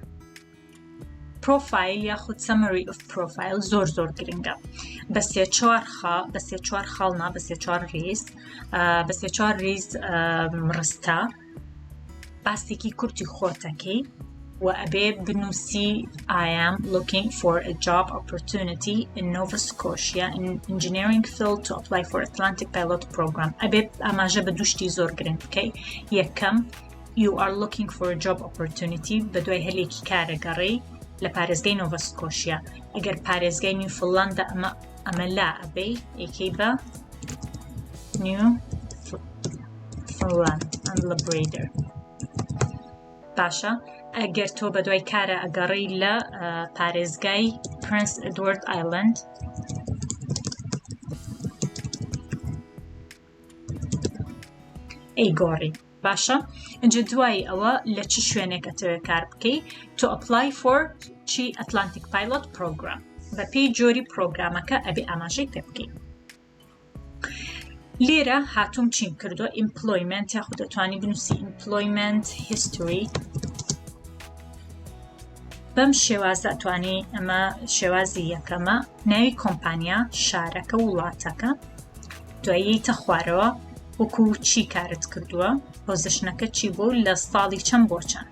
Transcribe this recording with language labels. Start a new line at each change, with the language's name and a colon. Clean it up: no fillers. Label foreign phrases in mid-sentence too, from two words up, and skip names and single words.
Central Kurdish: پرۆفایل یاخود
English: summary of profile
Central Kurdish: زۆر گرنگە. بە سێ چوار خاڵنا، بە سێ چوار ڕیز، بە سێ چوار ڕیز ڕستە، باسێکی کورتی خۆتەکەی و ئەبێ بنووسی
English: I am looking for a job opportunity in Nova Scotia in engineering field to apply for Atlantic pilot program.
Central Kurdish: ئەبێ ئاماژە بە دووشتی زۆر گرنگ بکەی. یەکەم
English: you are looking for a job opportunity،
Central Kurdish: بە دوای هەلێکی کارەگەڕی لە پارێزگای نۆڤا سکۆشیا. ئەگەر پارێزگای نیوفڵەندە ئەمە لا ئەبێ یەکەی بە نیوفڵەند and Labrador. باشە، ئەگەر تۆ بە دوای کارە ئەگەڕی لە پارێزگای پرنس ئێدوارد ئایلەند ئەیگۆڕی. باشە، ئەنجە دوای ئەوە لە چ شوێنێک ئەتەوێت کار بکەی
English: to apply for
Central Kurdish: چی ئەتلانتیک پایلۆت پرۆگرام. بە پێی جۆری پرۆگرامەکە ئەبێ ئاماژەی پێ بکەی. لێرە هاتووم چیم کردووە ئیمپلۆیمنت، یاخود دەتوانی بنووسی
English: employment history.
Central Kurdish: بەم شێوازە ئەتوانی، ئەمە شێوازی یەکەمە، ناوی کۆمپانیا، شارەکە، وڵاتەکە، دواییتە خوارەوە وەکو چی کارت کردووە، پۆزیشنەکە چی بوو، لە ساڵی چەند بۆ چەند.